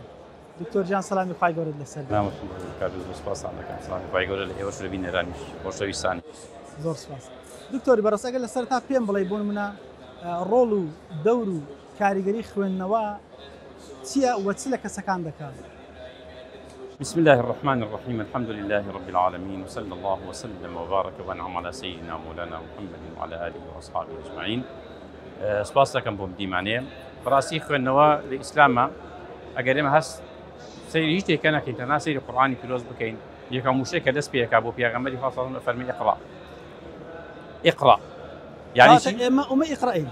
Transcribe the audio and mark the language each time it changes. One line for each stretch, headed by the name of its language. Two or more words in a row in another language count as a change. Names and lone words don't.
Central Kurdish: دکتۆر جان سەلامی خوای گەورەت لەسەر سپاسان دەکەم سەلامی خوای گەورە لە ئێوەش لە بینەرانیش خۆشەویستانی. زۆر سپاس. دکتۆری بەڕست ئەگەر لە سەرتا پێم بڵێ بۆ نمونە ڕۆڵ و دەور و کاریگەری خوێندنەوە چییە و چ لە کەسەکان دەکات؟
Arabic: بسم الله الرحمن الرحيم الحمد لله رب العالمين وصلى الله وسلم وبارك وانعم على سيدنا مولانا محمد وعلى اله واصحابه اجمعين.
Central Kurdish: سپاس دەکەم بۆم دیمانەیە. بەڕاستی خوێندنەوە لە ئیسلامە ئەگەر ئێمە هەست سەیری هیچ شتێکە نەکەین تەنها سەیری قورئانی پیرۆز بکەین یەکەم وشەیە کە دەست پێەکا بۆ پێغەمبەری خوا
Arabic: صلی الله علیه
Central Kurdish: و فەرمی ئیقرا یعنی چی؟ ئێمە
Arabic: ئومە ئیقرائین